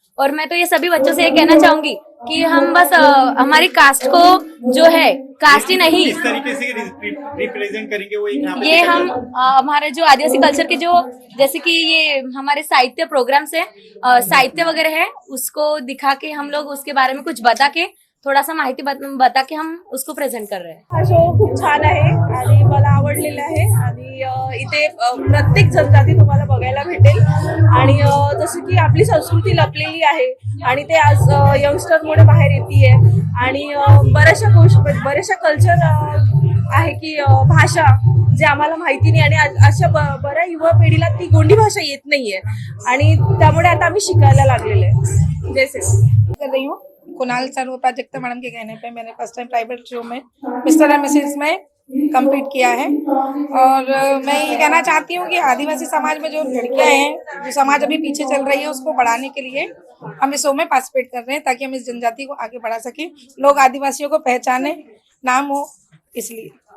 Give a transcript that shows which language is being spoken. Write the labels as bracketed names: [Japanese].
[Hindi] और मैं तो ये सभी बच्चों से ये कहना चाहूंगी कि हम बस हमारी कास्ट को जो है, कास्ट ही नहीं, इस तरीके से रिप्रेजेंट करेंगे वो ये हम हमारे जो आदिवासी कल्चर के जो, जैसे कि ये हमारे साहित्य प्रोग्राम से साहित्य वगैरह है, उसको दिखा के हम लोग उसके बारे में कुछ बता के, थोड़ा सा माहिती बता के हम उसको प्रेझेंट कर रहे हैं। [Marathi] हा शो खूप छान आहे आणि मला आवडलेला आहे आणि इथे प्रत्येक जनजाती तुम्हाला बघायला भेटेल आणि जसं की आपली संस्कृती लपलेली आहे आणि ते आज यंगस्टरमुळे बाहेर येतीये आणि बऱ्याचशा गोष्टी, बऱ्याचशा कल्चर आहे की भाषा जे आम्हाला माहिती नाही आणि अशा बऱ्या युवा पिढीला ती गोंडी भाषा येत नाहीये आणि त्यामुळे आता आम्ही शिकायला लागलेले आहे। [Hindi] जैसे कर रही हूँ कुणाल सर और प्राजक्ता मैडम के कहने पे मैंने फर्स्ट टाइम ट्राइबल शो में मिस्टर एंड मिसेस में कंप्लीट किया है। और मैं ये कहना चाहती हूँ कि आदिवासी समाज में जो लड़कियां हैं, जो समाज अभी पीछे चल रही है, उसको बढ़ाने के लिए हम इस शो में पार्टिसिपेट कर रहे हैं ताकि हम इस जनजाति को आगे बढ़ा सकें, लोग आदिवासियों को पहचाने, नाम हो, इसलिए।